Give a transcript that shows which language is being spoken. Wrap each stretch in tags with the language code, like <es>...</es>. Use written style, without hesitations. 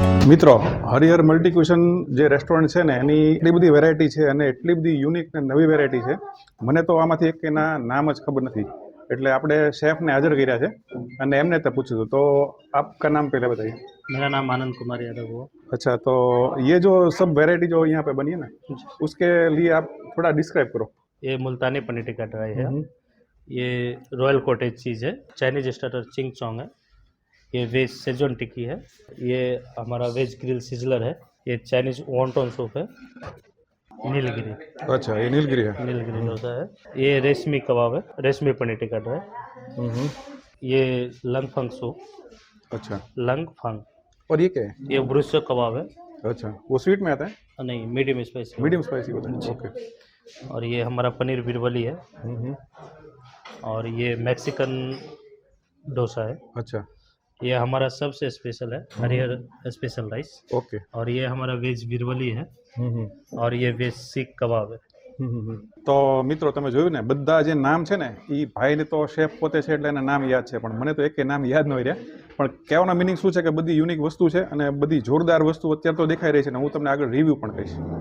<gu>મિત્રો, Harihar multi cuisine જે restaurant છે ને એની એટલી બધી વેરાયટી છે અને એટલી બધી યુનિક ને નવી વેરાયટી છે, મને તો આમાંથી એક એના નામ જ ખબર નથી. એટલે આપણે શેફને હાજર કર્યા છે અને એમને તો પૂછ્યું. તો</gu> <hi>આપકા નામ પહેલા बताइए. मेरा नाम आनंद कुमार यादव हुआ. अच्छा, तो ये जो सब वैरायटी जो यहाँ पे बनी है ना, उसके लिए आप थोड़ा डिस्क्राइब करो. ये मुल्तानी पनीर टिक्का ड्राई है, ये रॉयल कॉटेज चीज़ है, चाइनीज स्टार्टर चिंग चोंग है, ये वेज सेजवान टिक्की है, ये हमारा वेज ग्रिल सिजलर है, ये चाइनीज वॉन्टन सूप है, नीलगिरी अच्छा, ये नीलगिरी है। नीलगिरी डोसा है। ये रेशमी कबाब है, रेशमी पनीर टिक्का ड्राई। ये लंगफंग सूप, अच्छा, लंगफंग। और ये क्या है? ये ब्रुस्टर कबाब है, अच्छा, वो स्वीट में आता है, नहीं मीडियम स्पाइसी। मीडियम स्पाइसी होता है। ओके। और ये हमारा पनीर बिरबली है, और ये मैक्सिकन डोसा है। अच्छा, ये हमारा सबसे स्पेशल है, हरियर स्पेशल राइस। ओके। और ये हमारा वेज बिरबली है, और ये वेज सीख कबाब है।</hi> <gu>તો મિત્રો તમે જોયું ને બધા જે નામ છે ને એ ભાઈને તો શેફ પોતે છે એટલે એના નામ યાદ છે, પણ મને તો એકે નામ યાદ ન રહ્યા. પણ કહેવાનો મિનિંગ શું છે કે બધી યુનિક વસ્તુ છે અને બધી જોરદાર વસ્તુ અત્યારે તો દેખાઈ રહી છે ને હું તમને આગળ રિવ્યૂ પણ કહીશ.</gu>